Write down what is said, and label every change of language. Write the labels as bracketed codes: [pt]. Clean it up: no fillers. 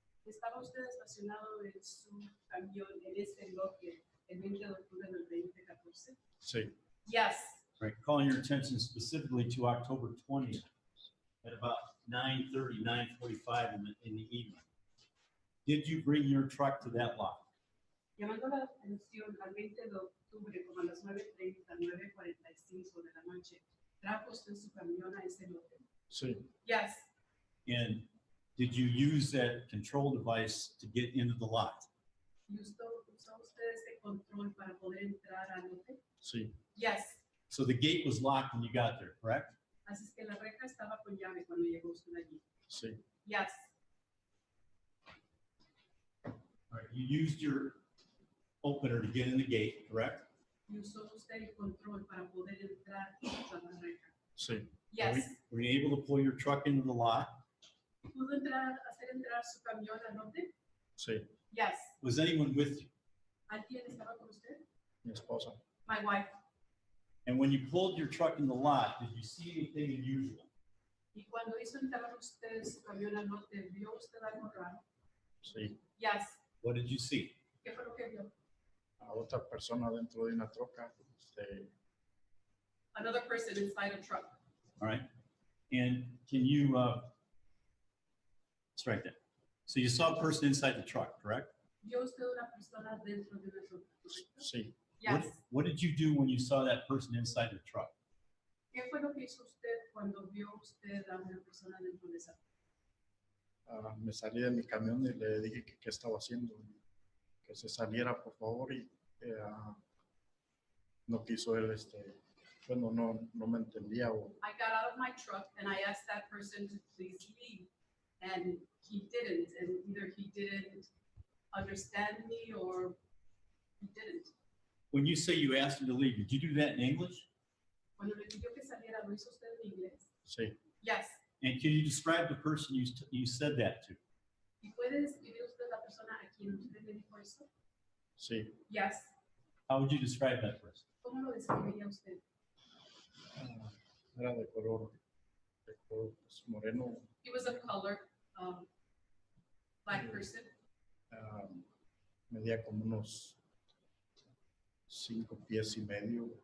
[es] ¿Estaba usted estacionado en su camión en este lote el 20 de octubre del 2014? Sí. [en] Yes. All right. Calling your attention specifically to October 20th at about 9:30, 9:45 in the evening. Did you bring your truck to that lot? [es] Llamando la atención al 20 de octubre, como a las 9:30, 9:45 de la noche, ¿trajo usted su camión a ese lote? Sí. [en] Yes. And did you use that control device to get into the lot? [es] ¿Y usó usted este control para poder entrar al lote? Sí. [en] Yes. So the gate was locked when you got there, correct? [es] Así es que la reja estaba con llave cuando llegó usted allí. Sí. [en] Yes. All right. You used your opener to get in the gate, correct? [es] ¿Y usó usted el control para poder entrar a la reja? Sí. [en] Yes. Were you able to pull your truck into the lot? [es] ¿Pudo hacer entrar su camión al lote? Sí. [en] Yes. Was anyone with you? [es] ¿Alguien estaba con usted? Mi esposa. [en] My wife. And when you pulled your truck in the lot, did you see anything unusual? [es] Y cuando hizo entrar usted su camión al lote, ¿vio usted algo raro? Sí. [en] Yes. What did you see? [es] ¿Qué fue lo que vio? A otra persona dentro de una troca. [en] Another person inside a truck. All right. And can you strike that? So you saw a person inside the truck, correct? [es] ¿Vio usted una persona dentro de una troca? Sí. [en] Yes. What did you do when you saw that person inside the truck? [es] ¿Qué fue lo que hizo usted cuando vio usted a una persona dentro de esa troca? Me salí de mi camión y le dije que qué estaba haciendo, que se saliera por favor y no quiso él, bueno, no me entendía o [en] I got out of my truck and I asked that person to please leave, and he didn't, and either he didn't understand me or he didn't. When you say you asked him to leave, did you do that in English? [es] Cuando le pidió que saliera, ¿lo hizo usted en inglés? Sí. [en] Yes. And can you describe the person you said that to? [es] ¿Y puede describir usted la persona a quien usted le dijo eso? Sí. [en] Yes. How would you describe that person? [es] ¿Cómo lo describiría usted? era de color pues, moreno. [en] He was a colored black person. [es] Medía como unos 5 pies y medio.